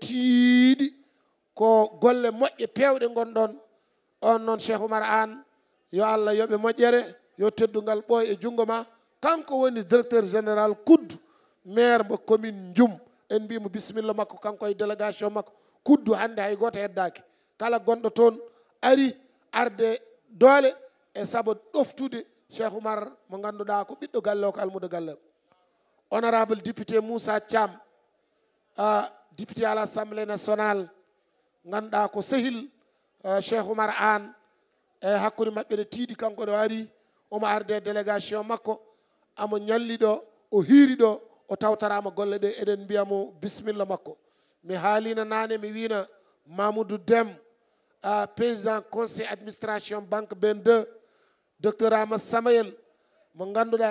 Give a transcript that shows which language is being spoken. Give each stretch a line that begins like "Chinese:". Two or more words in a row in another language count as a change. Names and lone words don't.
Fula: tiiɗi ko golle moƴƴe pewɗe gonɗon on noon cheikh oumar an yo allah yoɓe moƴƴere yo teddugal ɓooy e junngo ma kanko woni
French: directeur général
Fula: kuddu maire mo commune Ndioum en mbimo bisimilla makko kanko e délégation makko kuddu hande hay goto heddaki kala gonɗo toon ari arde doole e saabu ɗoftude cheikh oumar mo ganduɗa ko ɓiɗɗo galle o ko almudo galle o
French: honorable député
Fula: moussa thiam
French: député à l'assemblée nationale
Fula: ganduɗa ko sehil cheikh oumar an e hakkude maɓɓe ne tiiɗi kanko ɗo ari omo arde délégation makko amo ñalli ɗo o hiiri ɗo o tawtarama golle ɗe eɗen mbiyamo bisimilla makko mi haalino nane mi wino Mamoudou Dem
French: président conseil administration banque
Fula: ben 2 docteur Amadou Samayel mo ganduɗa